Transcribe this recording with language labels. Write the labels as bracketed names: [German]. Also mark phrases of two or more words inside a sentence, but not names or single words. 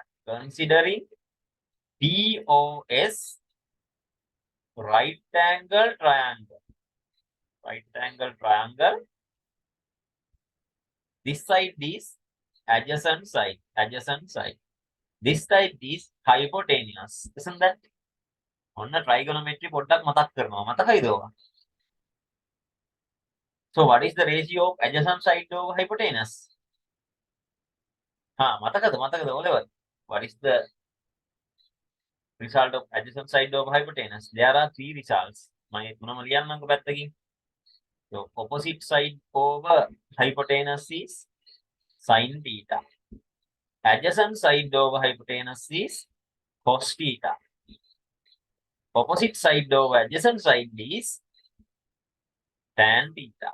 [English] Considering POS right angle triangle. Right angle triangle. This side is adjacent side. Adjacent side. This side is hypotenuse. Isn't that? On the trigonometry [Sinhala] පොඩ්ඩක් මතක් කරනවා. මතකයිද ඔයා? [English] So what is the ratio of adjacent side over hypotenuse? [Sinhala] මතකද [English] O level? What is the result of adjacent side over hypotenuse? There are 3 results. [Sinhala] මම තුනම ලියන්නම්කෝ පැත්තකින්. [English] So opposite side over hypotenuse is sin theta. Adjacent side over hypotenuse is cos theta. Opposite side over adjacent side is tan theta.